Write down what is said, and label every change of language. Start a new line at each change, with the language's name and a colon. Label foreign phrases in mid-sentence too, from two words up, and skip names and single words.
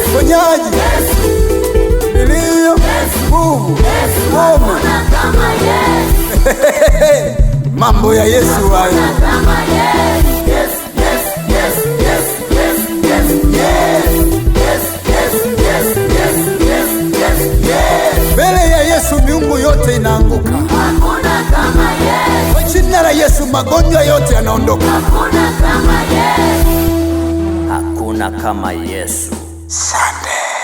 Swahili: uponyaji, milio, nguvu, ngoma. Kama Yesu. Mambo ya Yesu hayo. Kama Yesu.
English: Yes, yes, yes, yes, yes, yes, yes. Yes, yes, yes, yes, yes, yes, yes.
Swahili: Mbele ya Yesu miungu yote inaanguka. Hakuna kama Yesu. Kwa jina la Yesu magonjwa yote yanaondoka. Hakuna kama Yesu. Hakuna kama Yesu. Sande.